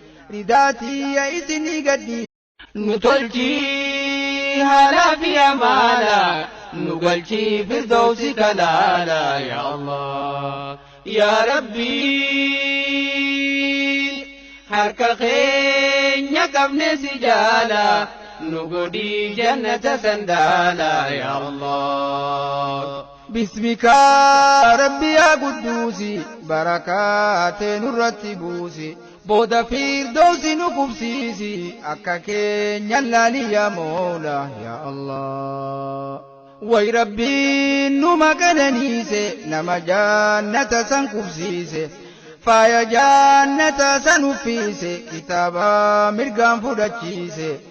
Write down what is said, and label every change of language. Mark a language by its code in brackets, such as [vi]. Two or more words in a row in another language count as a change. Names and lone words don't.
[om] Ridaatiyya isinii gadhiise. Nu tolchii haala fi amaala, nu galchii firdawsi kalaala, [ar] يا الله. يا ربي, [om] harka keenya qabne si jaala, nu godhii jannata sandaala, [ar] يا الله. باسمك ربي يا قدوسي، بركات نرتي بوسي. [om] Booda firdawsi nu qubsiisi, akka keenya laali [ar] يا مولى، يا الله. [om] Way Rabbiin nu maqananiise, nama jannata san qubsiise. Faaya jannata san uffiise, kitaaba mirgaan fudhachiise.